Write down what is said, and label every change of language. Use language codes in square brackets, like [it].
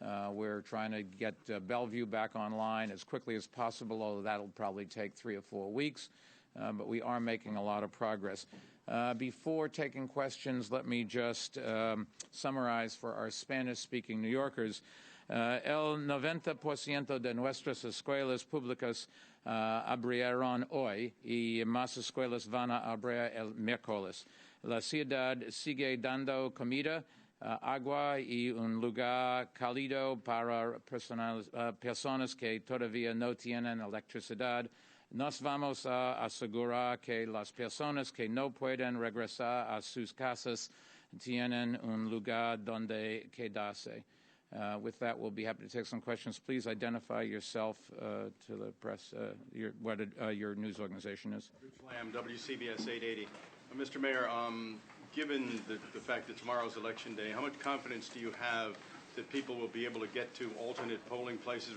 [en] We're trying to get Bellevue back online as quickly as possible, although that'll probably take 3 or 4 weeks. But we are making a lot of progress. Before taking questions, let me just summarize for our Spanish-speaking New Yorkers. [es] El 90% de nuestras escuelas públicas abrieron hoy y más escuelas van a abrir el miércoles. La ciudad sigue dando comida, agua y un lugar cálido para personas que todavía no tienen electricidad. Nos vamos a asegurar que las personas que no pueden regresar a sus casas tienen un lugar donde quedarse. [en] With that, we'll be happy to take some questions. Please identify yourself to the press, what your news organization is. Rich Lamb, WCBS 880. Mr. Mayor, given the fact that tomorrow's Election Day, how much confidence do you have that people will be able to get to alternate polling places?